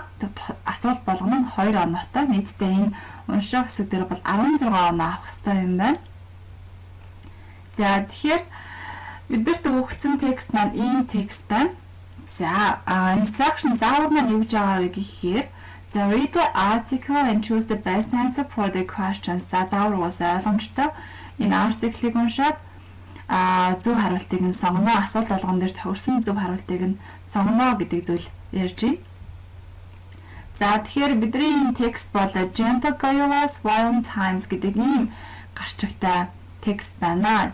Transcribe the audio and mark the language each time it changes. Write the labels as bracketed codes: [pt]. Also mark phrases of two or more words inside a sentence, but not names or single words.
[mn] Асуулт болгоно нь 2 оноотой. Нийтдээ энэ унших хэсэг дээр бол 16 оноо авах хэрэгтэй юм байна. За тэгэхээр бидэрт өгөгдсөн текст маань ийм текст байна. За instruction заавар маань юу гэж байгаа вэ гэхээр [en] the read the article and choose the best answer for the questions. [mn] За заавар уус ойлгомжтой. Энэ артиклийг уншаад зөв хариултыг нь сонгоно. Асуулт болгон дээр тохирсон зөв хариултыг нь сонгоно гэдэг зүйл ярьж байна. За тэгэхээр бидний энэ текст бол Gentle Gorillas Wild Times гэдэг ийм гарчигтай текст байна.